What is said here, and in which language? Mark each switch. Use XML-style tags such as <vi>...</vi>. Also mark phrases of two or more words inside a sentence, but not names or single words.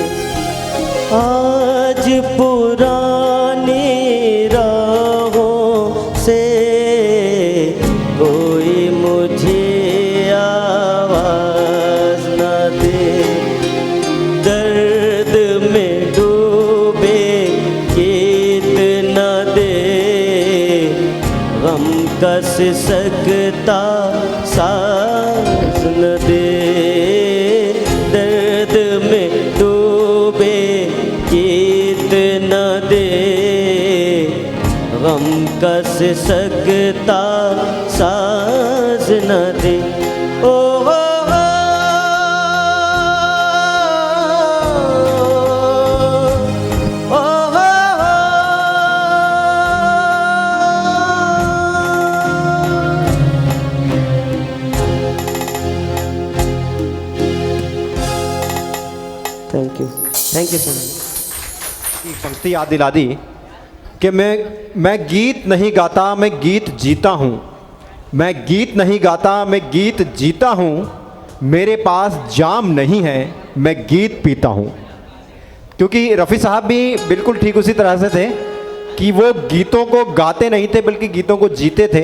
<hi>आज पुरानी राहों से कोई मुझे आवाज न दे। दर्द में डूबे गीत न दे, गम कस सकता साज न दे। दर्द में डूबे गीत न दे, गम कस सकता साज न दे। ओ हो हो, ओ हो हो।</hi> <en>thank you so much.</en> <hi>एक पंक्ति याद दिला दी कि मैं गीत नहीं गाता, मैं गीत जीता हूँ। मैं गीत नहीं गाता, मैं गीत जीता हूँ। मेरे पास जाम नहीं है, मैं गीत पीता हूँ। क्योंकि रफ़ी साहब भी बिल्कुल ठीक उसी तरह से थे कि वो गीतों को गाते नहीं थे बल्कि गीतों को जीते थे।</hi>